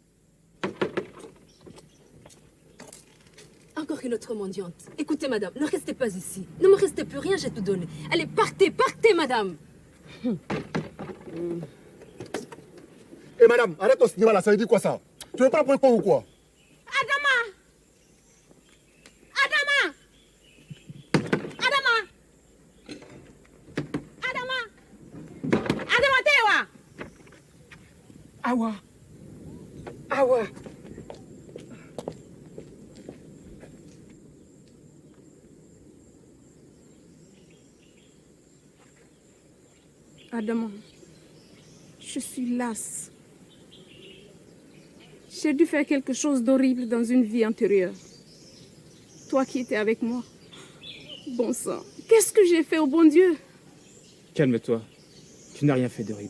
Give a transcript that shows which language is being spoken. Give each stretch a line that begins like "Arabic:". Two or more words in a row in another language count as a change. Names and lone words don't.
French: Encore une autre mendiante. Écoutez, madame, ne restez pas ici. Ne me restez plus rien, j'ai tout donné. Allez, partez, partez, madame. Eh madame, arrête ton cinéma là, ça veut dire quoi ça? Tu veux pas prendre quoi ou quoi? Adama! Adama! Adama! Adama! Adama Tewa! Awa! Awa! Adama, je suis lasse. J'ai dû faire quelque chose d'horrible dans une vie antérieure. Toi qui étais avec moi. Bon sang, qu'est-ce que j'ai fait au bon Dieu? Calme-toi. Tu n'as rien fait d'horrible.